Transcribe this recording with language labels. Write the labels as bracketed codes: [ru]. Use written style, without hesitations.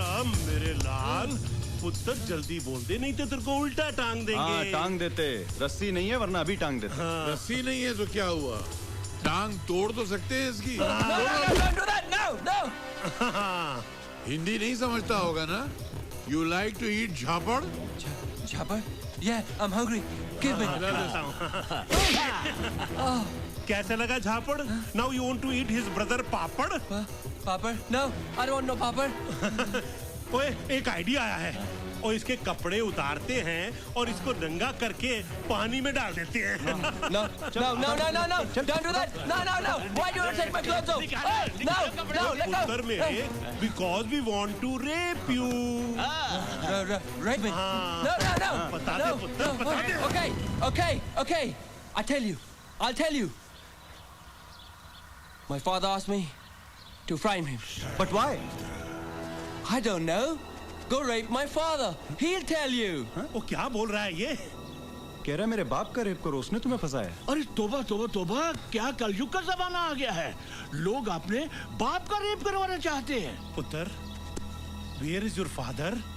[hi] मेरे लाल पुत्र, जल्दी बोल दे, नहीं तो तेरे को उल्टा टांग देंगे। हाँ, टांग देते। रस्सी नहीं है वरना अभी टांग देते। रस्सी नहीं है तो क्या हुआ? टांग तोड़ तो सकते हैं इसकी। हिंदी नहीं समझता होगा ना? [en] You like to eat jhapad? Jhapad? Yeah, I'm hungry. Give me. [hi] कैसे लगा झापड़? [en] Now you want to eat his brother papad? Papad? No, I don't want no papad. [hi] ओए, एक आइडिया आया है। और इसके कपड़े उतारते हैं और इसको नंगा करके पानी में डाल देते हैं। [en] No, don't do that. No. Why do you take my clothes off? No, let go. [hi] उत्तर मेरे, [en] because we want to rape you. Rape me? No. [hi] बता दे पुत्र, बता दे। [en] Okay. I'll tell you. My father asked me to frame him. But why? I don't know. Go rape my father. He'll tell you. [hi] वो क्या बोल रहा है ये? कह रहा है मेरे बाप का रेप करो, उसने तुम्हें फंसाया। अरे तोबा, क्या कलयुग का जमाना आ गया है। लोग अपने बाप का रेप करवाना चाहते हैं। [en] Putra, where is your father?